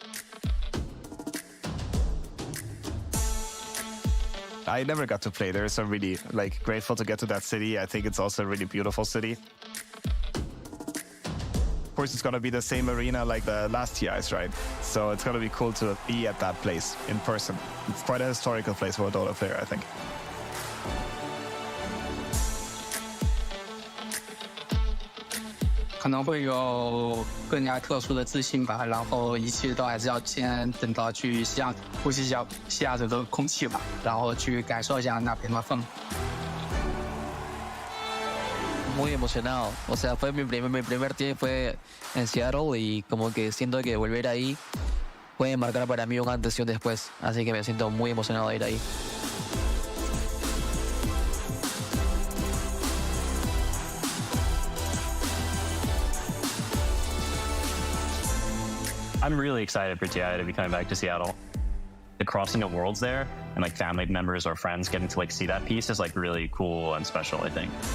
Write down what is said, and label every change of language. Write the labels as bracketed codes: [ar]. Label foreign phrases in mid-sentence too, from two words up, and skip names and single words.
[en] I never got to play there, so I'm really grateful to get to that city. I think it's also a really beautiful city. Of course, it's gonna be the same arena like the last TIs, right? So it's gonna be cool to be at that place in person. It's quite a historical place for a Dota player, I think. [zh] 可能会有更加特殊的自信吧，然后一切都还是要先等到去呼吸一下西雅图的空气吧，然后去感受一下那边的氛围。 [es] Muy emocionado, o sea, fue mi primer tiempo fue en Seattle y como que siento que volver ahí puede marcar para mí un antes y un después, así que me siento muy emocionado de ir ahí. [en] I'm really excited for TI to be coming back to Seattle. The crossing of worlds there and family members or friends getting to see that piece is really cool and special, I think.